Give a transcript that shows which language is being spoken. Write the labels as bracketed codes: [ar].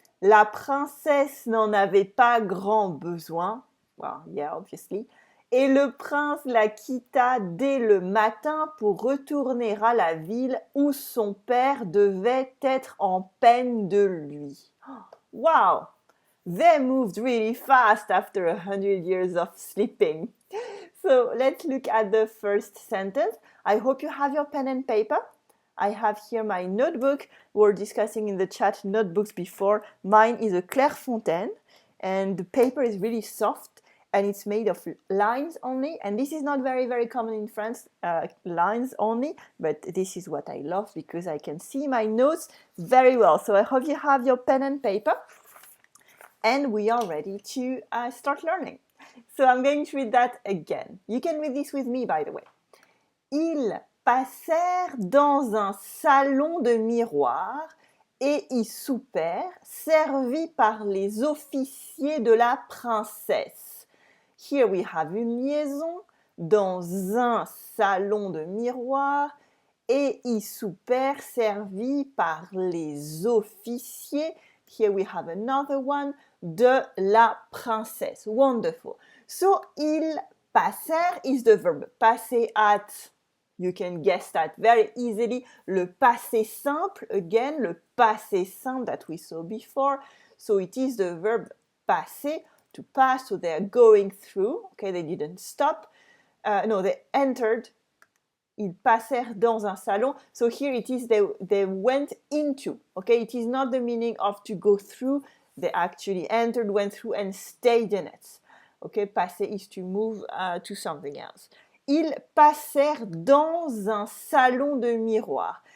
[fr] La princesse n'en avait pas grand besoin. [en] Well, yeah, obviously. [fr] Et le prince la quitta dès le matin pour retourner à la ville où son père devait être en peine de lui. [en] Wow! They moved really fast after 100 years of sleeping. So let's look at the first sentence. I hope you have your pen and paper. I have here my notebook. We were discussing in the chat notebooks before. Mine is a Clairefontaine, and the paper is really soft, and it's made of lines only. And this is not very, very common in France, lines only, but this is what I love because I can see my notes very well. So I hope you have your pen and paper, and we are ready to start learning. So I'm going to read that again. You can read this with me, by the way. [fr] Ils passèrent dans un salon de miroirs et y soupèrent, servis par les officiers de la princesse. [en] Here we have [fr] une liaison, dans un salon de miroirs et y souper servi par les officiers. [en] Here we have another one, [fr] de la princesse. [en] Wonderful. So, [fr] ils passèrent [en] is the verb. Passer at, you can guess that very easily. Le passé simple, again, le passé simple that we saw before. So, it is the verb passer, to pass. So, they're going through. Okay, they didn't stop. No, they entered. [fr] Ils passèrent dans un salon. [en] So here it is, they went into. Okay, it is not the meaning of to go through. They actually entered, went through, and stayed in it. Okay, passer is to move to something else. [fr] Ils passèrent dans un salon de miroir.